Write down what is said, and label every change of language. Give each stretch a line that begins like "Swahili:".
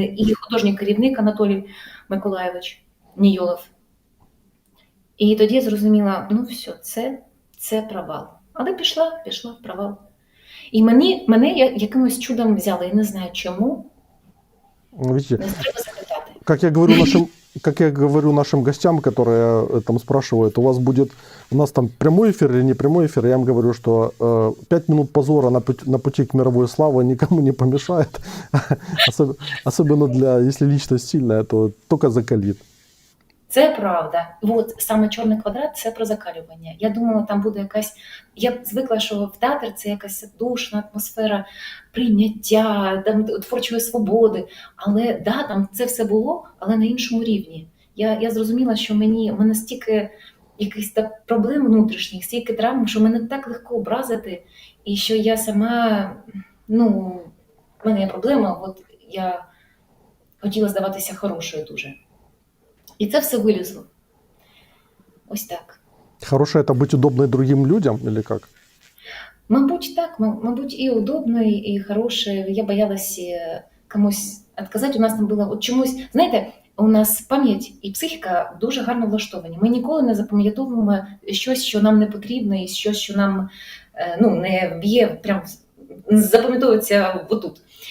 Ukrainian: І художній керівник Анатолій Миколайович Нійолов. І тоді я зрозуміла, ну все, це провал. Але пішла в провал. І мене якимось чудом взяли, я не знаю чому,
Russian: Видите,
Ukrainian: не треба запитати.
Russian: как я говорю нашим гостям, которые там спрашивают, у нас там прямой эфир или не прямой эфир, я им говорю, что 5 минут позора на пути к мировой славе никому не помешает. Особенно если личность сильная, то только закалит.
Ukrainian: Це правда. От саме чорний квадрат це про закалювання. Я думала, там буде якась. Я звикла, що в театр це якась душна атмосфера прийняття, там творчої свободи. Але да, там це все було, але на іншому рівні. Я зрозуміла, що в мене стільки якихось так проблем внутрішніх, стільки травм, що мене так легко образити, і що я сама, ну, в мене є проблема, от я хотіла здаватися хорошою дуже. І це все вилізло. Ось так.
Russian: Хорошо это быть удобной другим людям или как?
Ukrainian: Мабуть, так. Мабуть, і удобно, і хороше. Я боялась комусь відказати. У нас там було от чомусь, знаєте, у нас пам'ять і психіка дуже гарно влаштовані. Ми ніколи не запам'ятовуємо щось, що нам не потрібно, і щось, що нам не б'є, прям запам'ятовується отут.